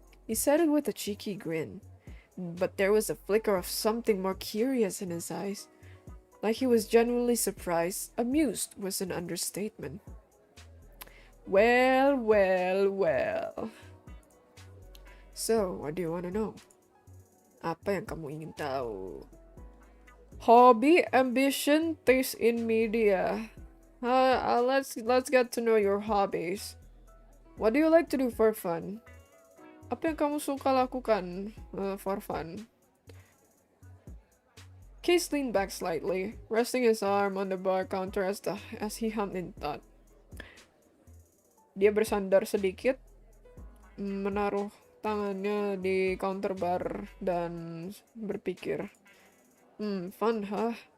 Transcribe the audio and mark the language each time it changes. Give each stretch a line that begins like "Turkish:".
English: He said it with a cheeky grin, but there was a flicker of something more curious in his eyes. Like he was genuinely surprised. Amused was an understatement. Well, well, well. So, what do you want to know?
Indonesian: Apa yang kamu ingin tahu?
English: Hobby, ambition, taste in media. Let's get to know your hobbies. What do you like to do for fun?
Indonesian: Apa yang kamu suka lakukan
English: for fun? Case leaned back slightly, resting his arm on the bar counter as he hummed in thought.
Indonesian: Dia bersandar sedikit, menaruh tangannya di counter bar dan berpikir.
English: Fun, huh?